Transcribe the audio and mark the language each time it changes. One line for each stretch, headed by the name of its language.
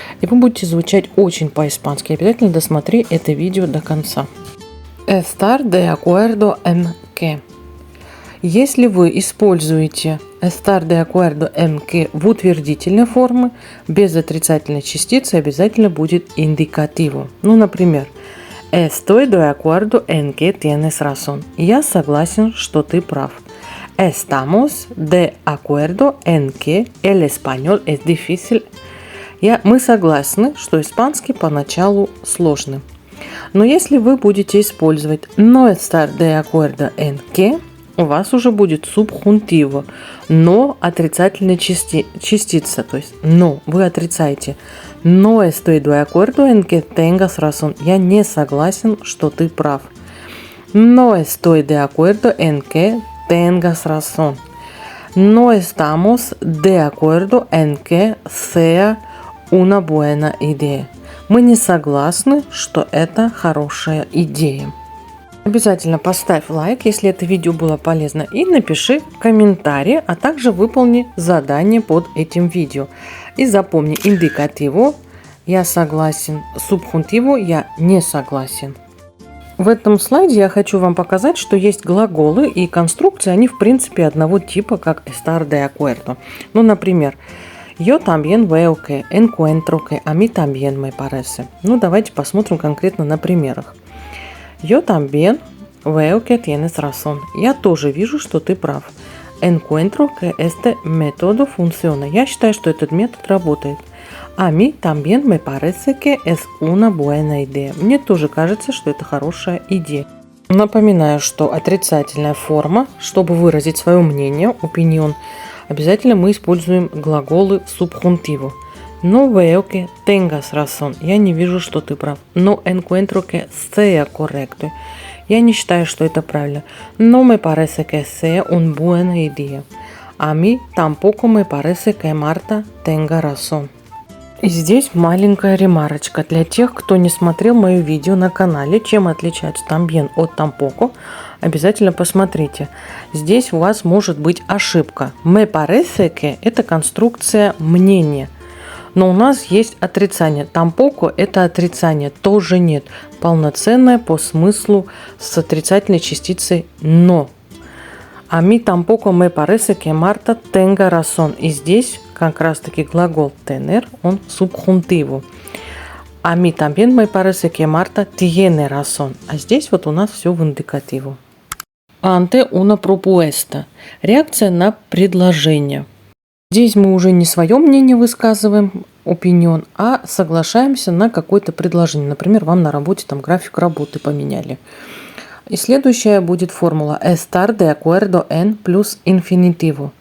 Russian: И вы будете звучать очень по-испански. Обязательно досмотри это видео до конца.
Spanish: Estar de acuerdo en que.
Russian: Если вы используете
Spanish: estar de acuerdo en que
Russian: в утвердительной форме, без отрицательной частицы обязательно будет indicativo. Ну, например,
Spanish: Estoy de acuerdo en que tienes razón.
Russian: Я согласен, что ты прав.
Spanish: Estamos de acuerdo en que el español es difícil.
Russian: Мы согласны, что испанский поначалу сложный. Но если вы будете использовать
Spanish: no estar de acuerdo en que,
Russian: у вас уже будет subjuntivo, но отрицательная частица, то есть но, вы отрицаете.
Spanish: No estoy de acuerdo en que tengas razón.
Russian: Я не согласен, что ты прав.
Spanish: No estoy de acuerdo en que tengas razón. No estamos de acuerdo en que sea una buena idea.
Russian: Мы не согласны, что это хорошая идея. Обязательно поставь лайк, если это видео было полезно, и напиши комментарий, а также выполни задание под этим видео. И запомни, индикативу я согласен, субхунтиву я не согласен. В этом слайде я хочу вам показать, что есть глаголы и конструкции, они в принципе одного типа, как estar de acuerdo. Ну, например,
Spanish: yo también veo que, encuentro que, a mí también me parece.
Russian: Ну, давайте посмотрим конкретно на примерах.
Spanish: Yo también veo que tienes razón.
Russian: Я тоже вижу, что ты прав.
Spanish: Encuentro que este método funciona.
Russian: Я считаю, что этот метод работает.
Spanish: A mí también me parece que es una buena idea.
Russian: Мне тоже кажется, что это хорошая идея. Напоминаю, что отрицательная форма, чтобы выразить свое мнение, opinion, обязательно мы используем глаголы subjuntivo.
Spanish: No veo que tengas razón.
Russian: Я не вижу, что ты прав.
Spanish: No encuentro que sea correcto.
Russian: Я не считаю, что это правильно.
Spanish: No me parece que sea una buena idea. A mí tampoco me parece que Marta tenga razón.
Russian: И здесь маленькая ремарочка для тех, кто не смотрел мое видео на канале, чем отличается también от tampoco. Обязательно посмотрите. Здесь у вас может быть ошибка.
Spanish: Me parece que
Russian: – это конструкция мнения. Но у нас есть отрицание. Tampoco – это отрицание, тоже нет. Полноценное по смыслу с отрицательной частицей но.
Spanish: A mí tampoco me parece que Marta tenga razón.
Russian: И здесь как раз таки глагол tener, он subjuntivo.
Spanish: A mí también me parece que Marta tiene razón.
Russian: А здесь вот у нас все в индикативу.
Spanish: Ante una propuesta.
Russian: Реакция на предложение. Здесь мы уже не свое мнение высказываем, opinion, а соглашаемся на какое-то предложение. Например, вам на работе там график работы поменяли. И следующая будет формула estar de acuerdo en плюс infinitivo.